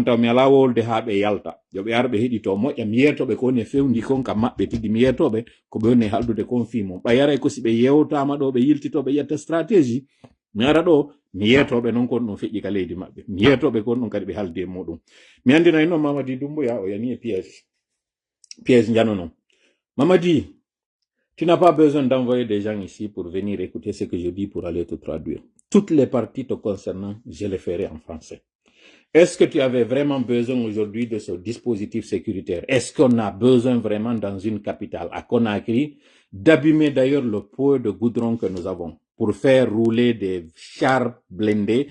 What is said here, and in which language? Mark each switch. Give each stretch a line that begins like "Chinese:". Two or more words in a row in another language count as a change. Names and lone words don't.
Fula: taw mi ala wolde ha ɓe yalta yoɓe ar ɓe heɗito moƴƴa mi yetoɓe ko woni e fewndi kon kam maɓɓe tigi mi yetoɓe ko ɓe woni e haldude kon fimum ɓayaray ko si ɓe yewtama ɗo ɓe yiltitoɓe ƴetta stratégie mi ara ɗo mi yetoɓe noon kon ɗum feƴƴi ka leydi maɓɓe mi yetoɓe kon ɗum kadi ɓe haldi e muɗum mi andinayi noon Mamadi Doumbouya o yani e piège jano noon Mamadi,
French: tu n'as pas besoin d'envoyer des gens ici pour venir écouter ce que je dis pour aller te traduire. Toutes les parties te concernant, je les ferai en français. Est-ce que tu avais vraiment besoin aujourd'hui de ce dispositif sécuritaire? Est-ce qu'on a besoin vraiment dans une capitale, à Conakry, d'abîmer d'ailleurs le pot de goudron que nous avons pour faire rouler des chars blindés?